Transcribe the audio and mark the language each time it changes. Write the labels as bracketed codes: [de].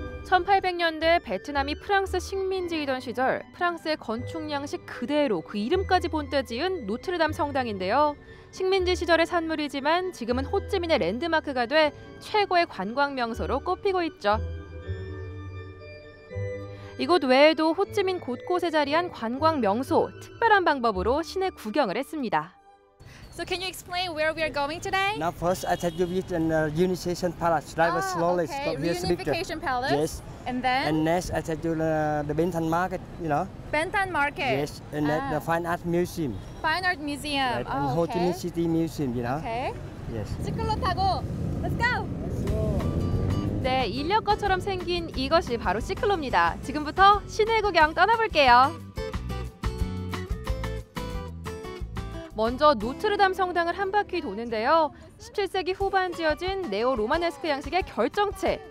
[ko] 1800년대 베트남이 프랑스 식민지이던 시절 프랑스의 건축 양식 그대로 그 이름까지 본따 지은 노트르담 성당인데요. 식민지 시절의 산물이지만 지금은 호찌민의 랜드마크가 돼 최고의 관광 명소로 꼽히고 있죠. 이곳 외에도 호찌민 곳곳에 자리한 관광 명소, 특별한 방법으로 시내 구경을 했습니다. [en] So can you explain where we are going today? Now first I take you with an Unification Palace. Drive us slowly. Okay. Stop here, Reunification Palace. Yes. And then? And next I take you the Benton Market, you know. Benton Market. Yes. And then the Fine Art Museum. Fine Art Museum. Right. And Ho Chi Minh City Museum, you know. Okay. Yes. [ko] 시클로 타고 [en] Let's go. [ko] 네, 인력거처럼 생긴 이것이 바로 시클로입니다. 지금부터 시내 구경 떠나볼게요. 먼저 노트르담 성당을 한 바퀴 도는데요. 17세기 후반 지어진 네오 로마네스크 양식의 결정체.